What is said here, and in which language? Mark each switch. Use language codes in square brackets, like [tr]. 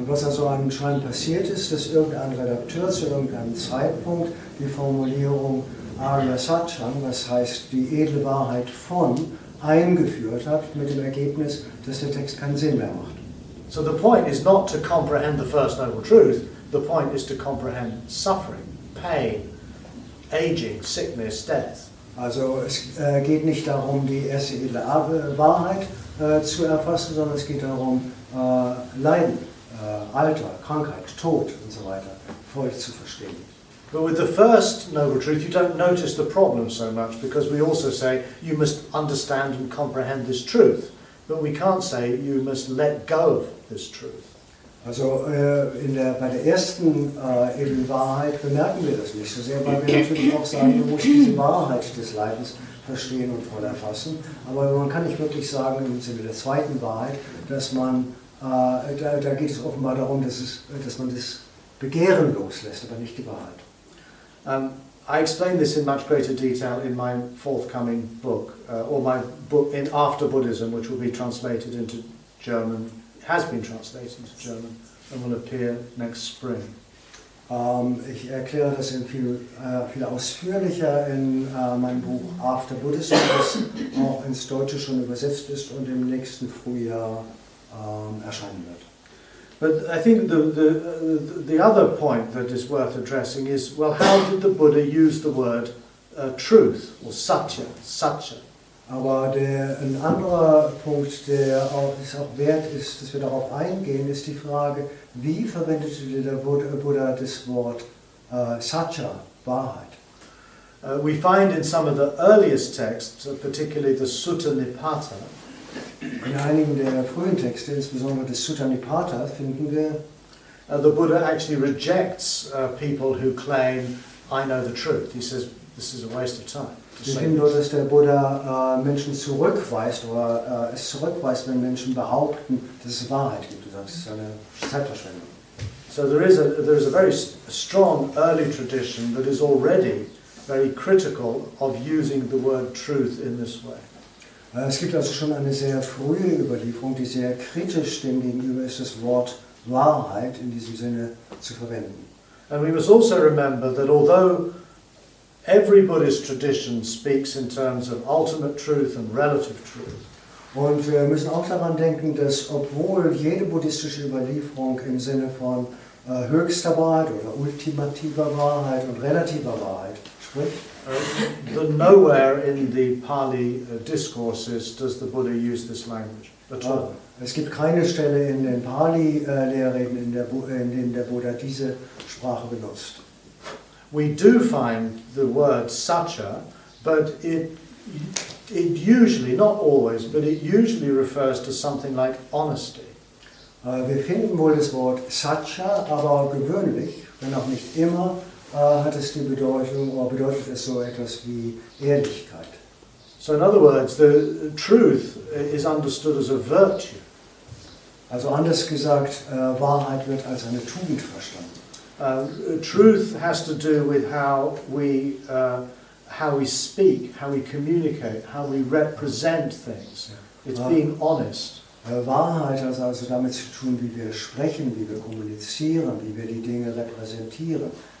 [de] Und was also anscheinend passiert ist, dass irgendein Redakteur zu irgendeinem Zeitpunkt die Formulierung Arya Satyam, was heißt die edle Wahrheit von, eingeführt hat, mit dem Ergebnis, dass der Text keinen Sinn mehr macht. [en] So the point is not to comprehend the first noble truth, the point is to comprehend suffering, pain, aging, sickness, death. [de] Also es geht nicht darum, die erste edle Wahrheit zu erfassen, sondern es geht darum, Leiden, Alter, Krankheit, Tod und so weiter voll zu verstehen. [en] But with the first noble truth, you don't notice the problem so much because we also say you must understand and comprehend this truth. But we can't say you must let go of this truth. [de] Also bei der ersten edlen Wahrheit bemerken wir das nicht so sehr, weil wir natürlich auch sagen, du musst diese Wahrheit des Leidens verstehen und voll erfassen. Aber man kann nicht wirklich sagen im Sinne der zweiten Wahrheit, dass man, da geht es offenbar darum, dass man das Begehren loslässt, aber nicht die Wahrheit. [en] I explain this in much greater detail in my forthcoming book, or my book in After Buddhism, which will be translated into German, has been translated into German, and will appear next spring. [de] Ich erkläre das viel ausführlicher in meinem Buch After Buddhism, das auch ins Deutsche schon übersetzt ist und im nächsten Frühjahr erscheinen wird. [en] But I think the other point that is worth addressing is, well, how did the Buddha use the word truth, or satya? [de] Aber ein anderer Punkt, der auch wert ist, dass wir darauf eingehen, ist die Frage, wie verwendete der Buddha das Wort Satya, Wahrheit? [en] We find in some of the earliest texts, particularly the Sutta Nipata, [de] in einigen der frühen Texte, insbesondere des Sutta Nipata, finden wir, [en] the Buddha actually rejects people who claim, I know the truth. He says, this is a waste of time. [de] Wir finden dort, dass der Buddha Menschen zurückweist, oder es zurückweist, wenn Menschen behaupten, dass es Wahrheit gibt. Das ist eine Zeitverschwendung. [en] So there is a very strong early tradition that is already very critical of using the word truth in this way. [de] Es gibt also schon eine sehr frühe Überlieferung, die sehr kritisch dem gegenüber ist, das Wort Wahrheit in diesem Sinne zu verwenden. [en] And we must also remember that although every Buddhist tradition speaks in terms of ultimate truth and relative truth, [de] und wir müssen auch daran denken, dass obwohl jede buddhistische Überlieferung im Sinne von höchster Wahrheit oder ultimativer Wahrheit und relativer Wahrheit spricht, [en] nowhere in the Pali discourses does the Buddha use this language at all. [de] Es gibt keine Stelle in den Pali-Lehrreden, in denen der Buddha diese Sprache benutzt. [en] We do find the word satya, but it usually, not always, but it usually refers to something like honesty. [de] Wir finden wohl das Wort Satya, aber gewöhnlich, wenn auch nicht immer, hat es die Bedeutung, oder bedeutet es so etwas wie Ehrlichkeit. [en] So in other words, the truth is understood as a virtue. [de] Also anders gesagt, Wahrheit wird als eine Tugend verstanden. [en] Truth has to do with how we speak, how we communicate, how we represent things. It's being honest. [de] Wahrheit hat also damit zu tun, wie wir sprechen, wie wir kommunizieren, wie wir die Dinge repräsentieren.